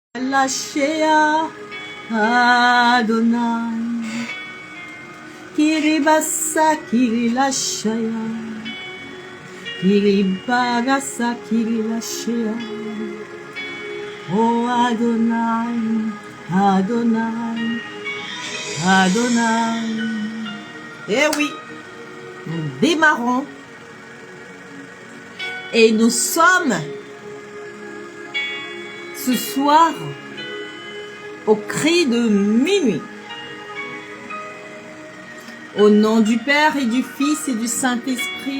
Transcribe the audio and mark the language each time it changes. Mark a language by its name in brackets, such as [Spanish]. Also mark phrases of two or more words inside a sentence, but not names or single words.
[French] Lashea Adonai Kiribasa Kirilashaya Kiribagasa Kirilashea Oh Adonai Adonai Adonai. Eh oui, nous démarrons et nous sommes ce soir au cri de minuit. Au nom du Père et du Fils et du Saint-Esprit.